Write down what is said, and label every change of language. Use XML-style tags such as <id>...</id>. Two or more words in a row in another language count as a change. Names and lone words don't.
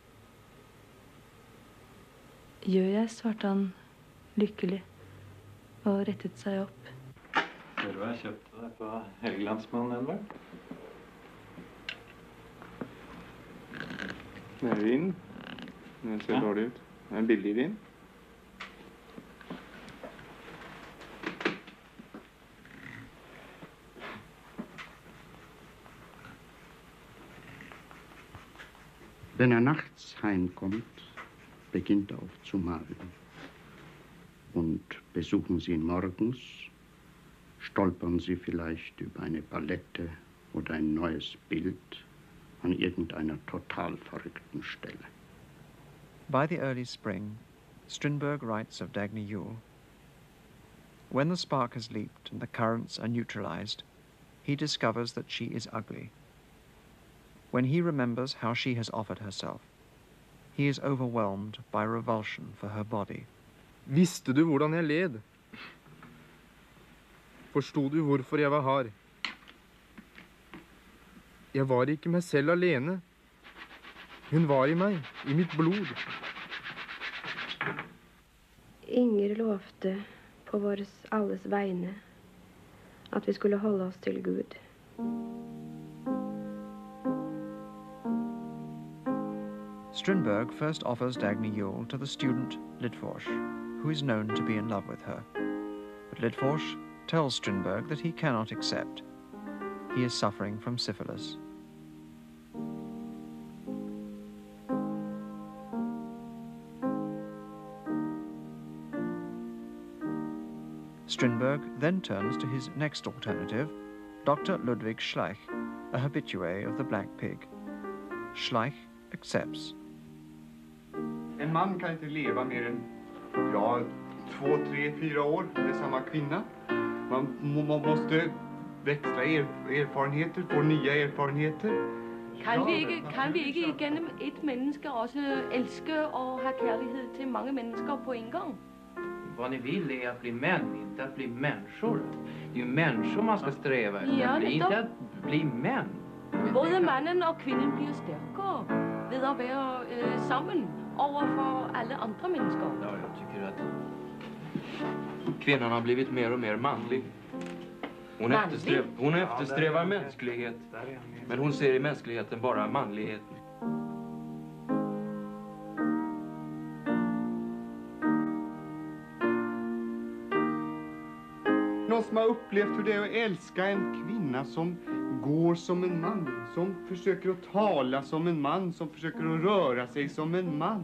<no>Gjør jeg, svarte han lykkelig og rettet seg opp. Ser du hva jeg kjøpte deg på Helgelandsmannen, Edvard? Det er vin. Den ser dårlig ut. Det er en billig vin.</no> <de>Wenn nachts heimkommt, beginnt er oft zu malen. Und besuchen Sie ihn morgens, stolpern Sie vielleicht über eine Palette oder ein neues Bild an irgendeiner total verrückten Stelle.</de> <en>By the early spring, Strindberg writes of Dagny Yule. When the spark has leaped and the currents are neutralized, he discovers that she is ugly. When he remembers how she has offered herself, he is overwhelmed by revulsion for her body.</en> <no>Visste du hvordan jeg led? Forstod du hvorfor jeg var hard? Jeg var ikke meg selv alene. Hun var i meg, i mitt blod. Inger lovte på våres alles vegne at vi skulle holde oss til Gud.</no> <en>Strindberg first offers Dagny Yule to the student Lidforsh, who is known to be in love with her. But Lidforsh tells Strindberg that he cannot accept. He is suffering from syphilis. Strindberg then turns to his next alternative, Dr. Ludwig Schleich, a habitué of the Black Pig. Schleich accepts.</en> <sv>En man kan inte leva mer än 2, 3, 4 år med samma kvinna. Man måste växla erfarenheter, få nya erfarenheter.</sv> <da>Kan vi ikke igennem et menneske også elske og have kærlighed til mange mennesker på en gång?</da> <sv>Vad ni vill är att bli män, inte att bli människor. Det är ju människor man ska sträva efter, Ja, inte att bli män.</sv> <da>Både mannen og kvinden bliver stærkere ved at være sammen over for alle andre mennesker.</da> <sv>Ja, jag tycker att kvinnan har blivit mer och mer manlig. Hon eftersträvar mänsklighet, men hon ser i mänskligheten bara manligheten. Någon som har upplevt hur det är att älska en kvinna som går som en man, som försöker att tala som en man, som försöker att röra sig som en man.</sv>